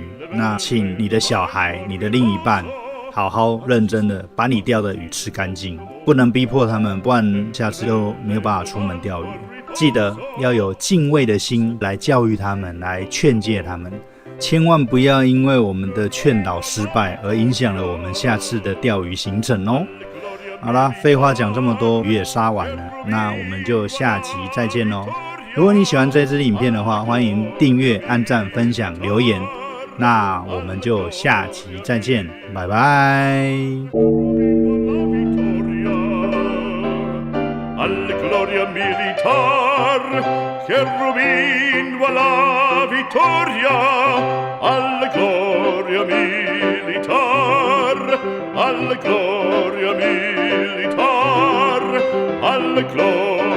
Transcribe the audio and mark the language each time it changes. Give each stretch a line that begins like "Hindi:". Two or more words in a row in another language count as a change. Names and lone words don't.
Chinese: 那请你的小孩、你的另一半，好好认真的把你钓的鱼吃干净，不能逼迫他们，不然下次就没有办法出门钓鱼。记得要有敬畏的心来教育他们，来劝诫他们， 千万不要因为我们的劝导失败而影响了我们下次的钓鱼行程哦。好啦，废话讲这么多，鱼也杀完了，那我们就下集再见喽。如果你喜欢这支影片的话，欢迎订阅、按赞、分享、留言。那我们就下集再见，拜拜。
Italian: Alla gloria militar che Rubin va la vittoria, alla gloria militar, alla gloria militar, alla gloria